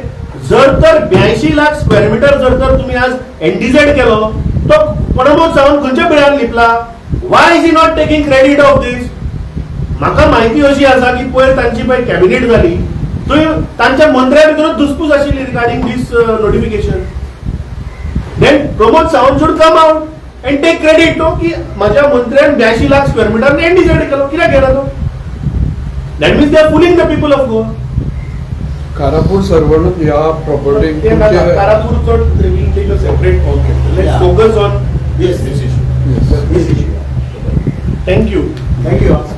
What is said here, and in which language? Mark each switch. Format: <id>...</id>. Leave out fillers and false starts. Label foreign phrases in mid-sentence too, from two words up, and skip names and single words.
<kok>जर तर 82 लाख</kok> <en>square meter</en> <kok>जर तर तुम्ही आज एनडीझेड केलो तो प्रमोद सावंत खंयच्या पिळ्यान लिपला.</kok> <en>why is he not taking credit of this.</en> <kok>म्हाका माहिती अशी आसा की पयर तांची पळय कॅबिनेट जाली थंय तांच्या मंत्र्या भितरूच धुसपूस आशिल्ली</kok> <en>regarding this notification. then Pramod Sawant should come out and take credit</en> <kok>तो की माझ्या मंत्र्यान 82 लाख</kok> <en>square meter</en> <kok>एनडीझेड केलो. कित्याक केला तो?</kok> <en>that means they are fooling the people of Goa.</en> <kok>कारापूर सर्वण या प्रॉपर्टी</kok> <en>कारापूरचो will take a separate let's Yeah. focus on Yes, this issue. this issue. thank you. Thank you.</en>